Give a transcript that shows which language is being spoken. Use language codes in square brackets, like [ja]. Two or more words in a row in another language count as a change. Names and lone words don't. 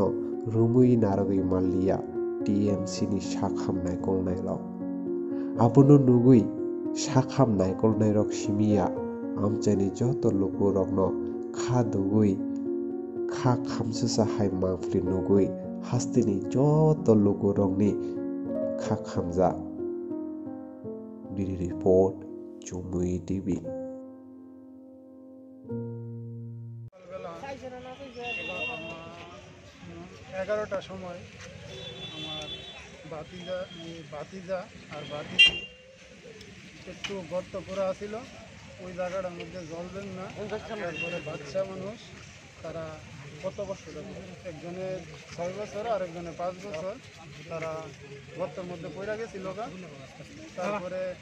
[trp] रुमुई नारगै मानलिया टीएमसी नि साखाम नायकलनायल आबुनो नुगुई साखाम नायकलनाय रक सिमिया आमचानि जत लुकु रकनो खा दुगुई खा खामससा हाय मांफ्लि नुगुई हास्तिनि जत लुकु रकनि खा खामजा रिपोर्ट चुमुई टीवी [bn] 11টার সময় আমার বাতিজা আর বাতিজি একটু গর্ত করা ছিল ওই জায়গাটার মধ্যে জ্বলবেন না তারপরে বাচ্চা মানুষ তারা কত বছর একজনের 6 বছর আর একজনের 5 বছর তারা গর্তের মধ্যে পড়ে গেছিল তারপরে